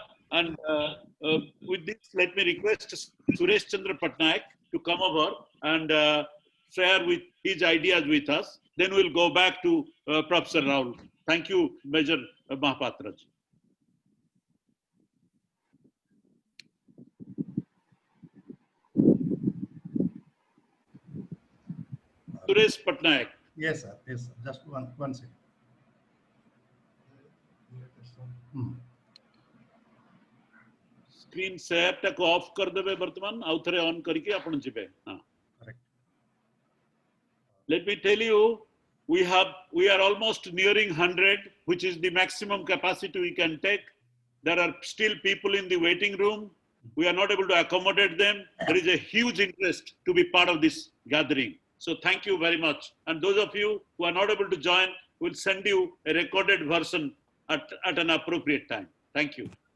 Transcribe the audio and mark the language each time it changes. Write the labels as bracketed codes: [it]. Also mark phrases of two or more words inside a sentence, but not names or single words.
[en] and with this let me request Suresh Chandra Patnaik to come over and share with his ideas with us then we'll go back to Professor Raul thank you Major Mahapatra ji. Suresh Patnaik. Yes, sir. Yes, sir. Just one second. screen share [or] ଟାକୁ ଅଫ କର ଦେବେ ବର୍ତ୍ତମାନ ଆଉ ଥରେ ଅନ କରିକେ ଆପଣ ଯିବେ ହଁ [en] Correct. let me tell you we are almost nearing 100 which is the maximum capacity we can take there are still people in the waiting room we are not able to accommodate them there is a huge interest to be part of this gathering so thank you very much and those of you who are not able to join we'll send you a recorded version at an appropriate time thank you.